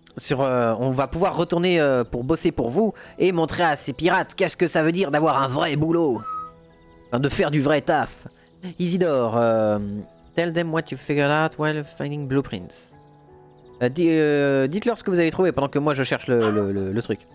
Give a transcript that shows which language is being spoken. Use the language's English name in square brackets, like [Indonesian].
[French] on va pouvoir retourner pour bosser pour vous et montrer à ces pirates qu'est-ce que ça veut dire d'avoir un vrai boulot. Enfin, de faire du vrai taf. [English] Isidore, tell them what you figured out while finding blueprints. [French] Dites-leur ce que vous avez trouvé pendant que moi je cherche le truc.